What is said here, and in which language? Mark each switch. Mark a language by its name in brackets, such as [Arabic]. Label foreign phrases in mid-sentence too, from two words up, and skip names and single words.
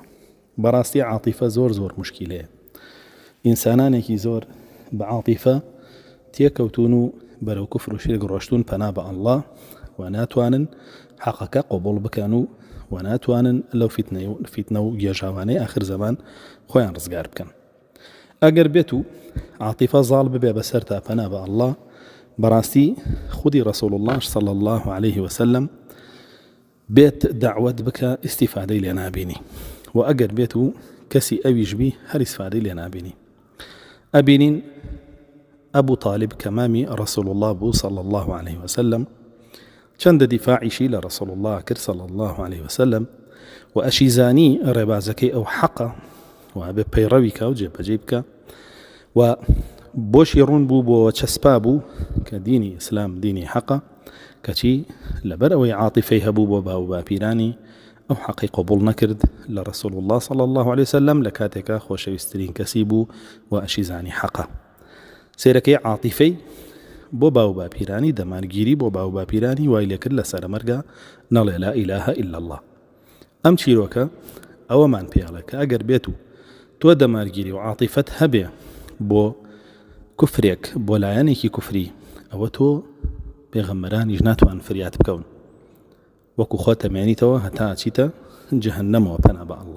[Central Kurdish] بەڕاستی عاتیفە زۆر مشکیلەیە. ئینسانانێکی زۆر بە عاتیفە تێکەوتون و بەرەو کوفر و شیرک ڕۆشتون پەنا بە ئەڵڵا و ناتوانن حەقەکە قوبوڵ بکەن و ناتوانن لەو فیتنە و گێژاوانەی ئاخر زەمان خۆیان ڕزگار بکەن. ئەگەر بێت و عاتیفە زاڵ ببێ بەسەر تا پەنا بە ئەڵڵا، بەڕاستی خودی ڕەسوڵ الله [Arabic] صلی الله عليه وسلم [Central Kurdish] بێت دعوت بکە ئیستیفادەی لێ نابینی، و ئەگەر بێت و کەسی ئەویش بی هەر ئیسفادەی لێ نابینی. ئەبینین ئەبوو طالب کە مامی ڕەسوڵ الله بوو [Arabic] صلی الله عليه وسلم [Central Kurdish] چەندە دیفاعیشی لە ڕەسوڵ الله کرد [Arabic] صلی الله عليه وسلم [Central Kurdish] و ئەشیزانی ڕێبازەکەی ئەو حەقە و بێ پەیڕەوی کە و جێبەجێ بکە و بۆشی ڕوون بوو بۆ چەسپا بوو کە دینی ئیسلام دینی حەقە، کەچی لەبەر ئەوەی عاتیفەی هەبوو بۆ باو باپیرانی ئەو حەقی قوبوڵ نەکرد لە ڕەسوڵ الله [Arabic] صلی الله عليه وسلم [Central Kurdish] لە کاتێکە خۆشەویستترین کەسی بوو و ئەشیزانی حەقە. سێرەکەی عاتیفەی بۆ باو باپیرانی دەمانگیری بۆ باو باپیرانی وای لێکرد لە سەرمەرگە نەڵێ [Arabic] لا ئیلاهە ئیلا الله. [Central Kurdish] ئەم چیرۆکە ئەوەمان پێڵێ کە ئەگەر بێت و تۆ دەمارگیری و عاتیفەت هەبێ بۆ کوفرێک، بۆ لایەنێکی کوفری، ئەوە تۆ پێغەمبەرانیش ناتوان فریات بکەون، وەکو خۆ تەمێنیتەوە هەتا ئەچیتە جەهەنەمەوە پەنا بە ئەڵڵا.